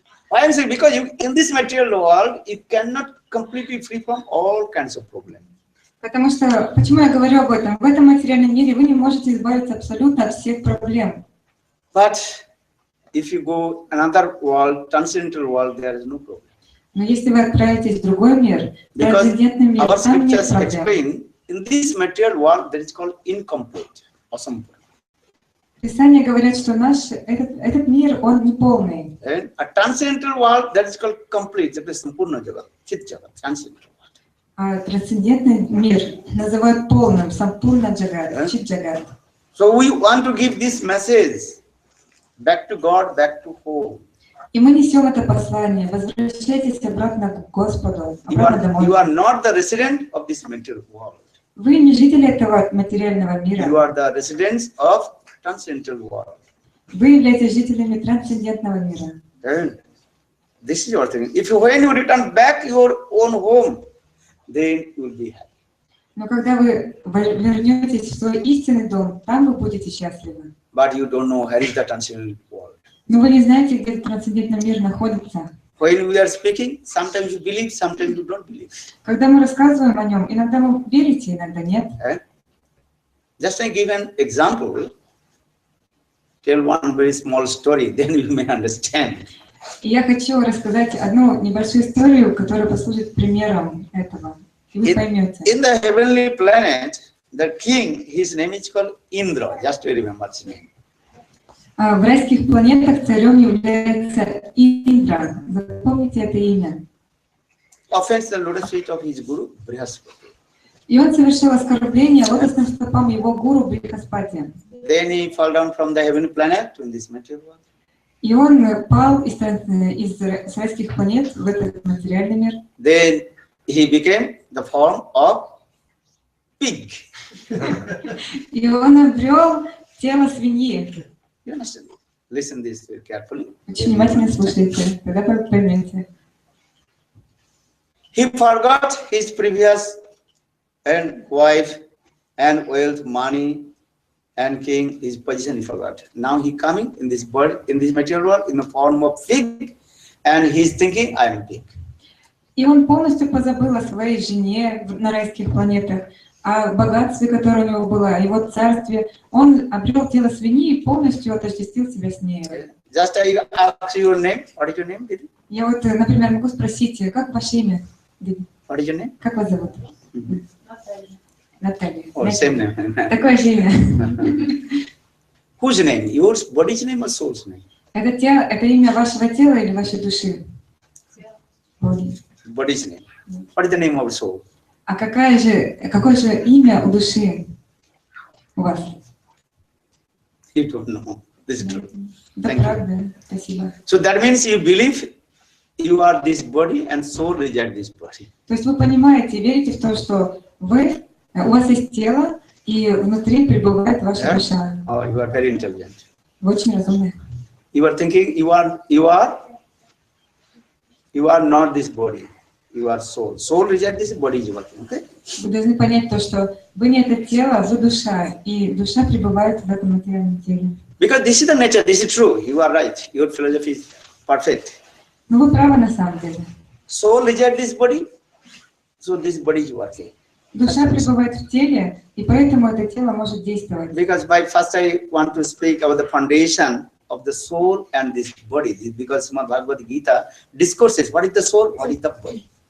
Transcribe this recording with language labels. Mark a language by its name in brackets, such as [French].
[English] Why I'm saying because in this material world you cannot completely free from all kinds of problems. [Russian] Потому что, почему я говорю об этом? В этом материальном мире вы не можете избавиться абсолютно от всех проблем. [English] But if you go another world, transcendental world, there is no problem. [Russian] Но если вы отправитесь в другой мир, трансцендентный мир, там нет проблем. [English] In this material world, that is called incomplete, awesome. [Russian] Писания говорят, что этот мир, он неполный. [English] And a transcendental world, that is called complete, that is sampurna jagat, chit jagat, transcendental world. [Russian] А трансцендентный мир называют полным, сампурна джагат, чит джагат. [English] So we want to give this message back to God, back to home. [Russian] И мы несем это послание. Возвращайтесь обратно к Господу, обратно домой. [English] You are not the resident of this material world. [Russian] Вы не жители этого материального мира. [English] You are the residents of transcendental world. [Russian] Вы являетесь жителями трансцендентного мира. [English] And this is your thing. When you return back your own home, then you will be happy. [Russian] Но когда вы вернетесь в свой истинный дом, там вы будете счастливы. [English] But you don't know where is the transcendental world. [Russian] Но вы не знаете, где трансцендентный мир находится. [English] When we are speaking, sometimes you believe, sometimes you don't believe. [Russian] Когда мы рассказываем о нем, иногда вы верите, иногда нет. [English] Just to give an example, tell one very small story, then you may understand. [Russian] И я хочу рассказать одну небольшую историю, которая послужит примером этого. и вы поймете. [English] In the heavenly planet, the king, his name is called Indra. Just to remember his name. [Russian] В райских планетах царем является Индра. Запомните это имя. [English] Offends the lotus feet of his guru, Brihaspati. [Russian] И он совершил оскорбление лотосным стопам его гуру Брихаспати. [English] Then he fell down from the heavenly planet in this material world. [Russian] И он пал из райских планет в этот материальный мир. [English] Then he became the form of pig. [Russian] И он обрел тело свиньи. [English] You understand? Listen this very carefully. [Russian] Очень внимательно слушайте, тогда вы поймете. [English] He forgot his previous and wife and wealth, money and king, his position he forgot. Now he coming in this bird, in this material world in the form of pig, and he's thinking, I am pig. [Russian] И он полностью позабыл о своей жене на райских планетах, о богатстве, которое у него было, о его царстве. Он обрел тело свиньи и полностью отождествил себя с ней. [English] Just I ask your name. What is your name, Didi? [Russian] Я вот, например, могу спросить, как ваше имя, Диди? [English] What is your name? [Russian] Как вас зовут? Наталья. [English] Oh, same name. [Russian] Такое же имя. [English] Whose name? Yours, body's name or soul's name? [Russian] Это имя вашего тела или вашей души? [English] Body's name. What is the name of soul? [Russian] А какое же имя у души у вас? [English] You don't know. This is true. [Russian] Да, [English] Thank you. [Russian] правда. Спасибо. [English] So that means you believe you are this body and soul reject this body. [Russian] То есть вы понимаете, верите в то, что у вас есть тело, и внутри пребывает ваша душа. [English] Oh, you are very intelligent. [Russian] Вы очень разумны. [English] You are thinking you are not this body. You are soul. Soul reject this, body is working. Okay? [Russian] Вы должны понять то, что вы не это тело, вы душа, и душа пребывает в этом материальном теле. [English] Because this is the nature. This is true. You are right. Your philosophy is perfect. [Russian] Но вы правы на самом деле. [English] Soul reject this body, so this body is working. [Russian] Душа пребывает в теле, и поэтому это тело может действовать. [English] Because by first I want to speak about the foundation of the soul and this body. Because Srimad Bhagavad Gita discourses what is the soul, what is the body.